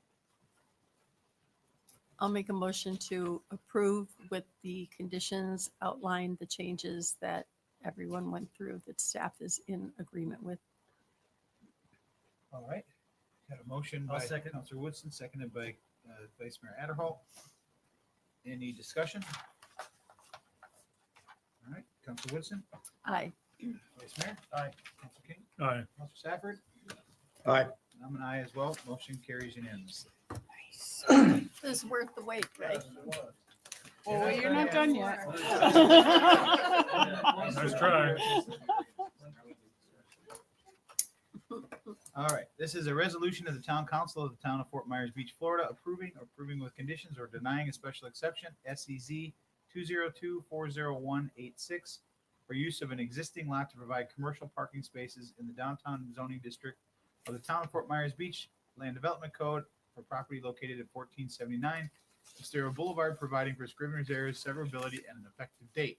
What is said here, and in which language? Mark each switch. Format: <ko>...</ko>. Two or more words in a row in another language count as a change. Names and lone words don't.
<en>I'll make a motion to approve with the conditions, outline the changes that everyone went through, that staff is in agreement with. All right. Got a motion I'll by second. Councilor Woodson, seconded by Vice Mayor Adderhall. Any discussion? All right, Councilor Woodson, Aye. Vice Mayor? Aye. Councilor King? Aye. Councilor Safford? Aye. I'm an aye as well. Motion carries unanimously. This is worth the wait, right? Well, you're not done yet. Nice try. All right, this is a resolution of the Town Council of the Town of Fort Myers Beach, Florida, approving with conditions or denying a special exception, SEZ 202-40186, for use of an existing lot to provide commercial parking spaces in the downtown zoning district of the Town of Fort Myers Beach Land Development Code for property located at 1479 Estero Boulevard, providing for scrivener's errors, severability, and an effective date.</en>